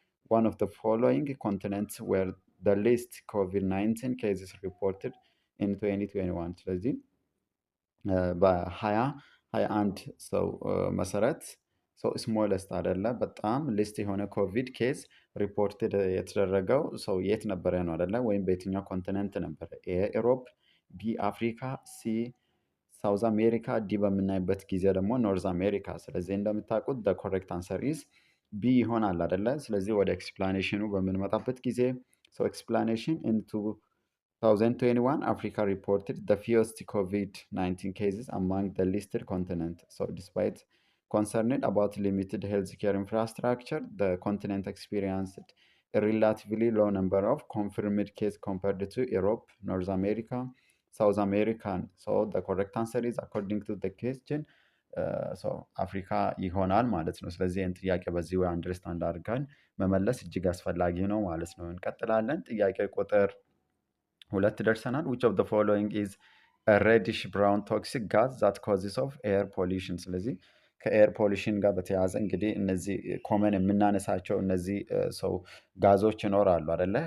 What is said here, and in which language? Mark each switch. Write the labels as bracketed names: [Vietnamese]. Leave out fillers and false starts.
[English] one of the following continents were the least COVID-19 cases reported in 2021 [Amharic] ስለዚህ በ2021 ሰው መሰረት ሰው ስሞለስት አይደለ በጣም ሊስት የሆነ ኮቪድ ኬዝ ሪፖርትድ የተደረገው ሰው የት ነበረ ነው አይደለ? ወይም በየትኛው ኮንቲነንት ነበረ? ኤ ኢሮፕ፣ ቢ አፍሪካ፣ ሲ ሳውዝ አሜሪካ፣ ዲ በምናይበት ጊዜ ደግሞ ኖርዝ አሜሪካ። ስለዚህ እንደምታውቁት [English] ደ ኮሬክት አንሰር ኢዝ ቢ [Amharic] ይሆናል አይደለ? ስለዚህ ወደ ኤክስፕላኔሽኑ በምንመጣበት ጊዜ ሰው [English] ኤክስፕላኔሽን ኢንቱ 2021 Africa reported the fewest COVID-19 cases among the listed continents. So, despite concerned about limited healthcare infrastructure, the continent experienced a relatively low number of confirmed cases compared to Europe, North America, South America. So, the correct answer is according to the question. [Amharic] አፍሪካ ይሆናል ማለት ነው። ስለዚህ ይህን ጥያቄ በዚህ ወይ አንደርስታንድ አድርገን መመለስ እጅግ አስፈላጊ ነው ማለት ነው። እንቀጥላለን። ጥያቄ ቁጥር 2 ደርሰናል። [English] which of the following is a reddish brown toxic gas that causes of air pollution [Amharic] ስለዚህ ከኤር ፖሊሽን ጋር በተያያዘ እንግዲህ እነዚህ ኮመን የምናነሳቸው እነዚህ ሰው ጋዞች ይኖራሉ አይደለ?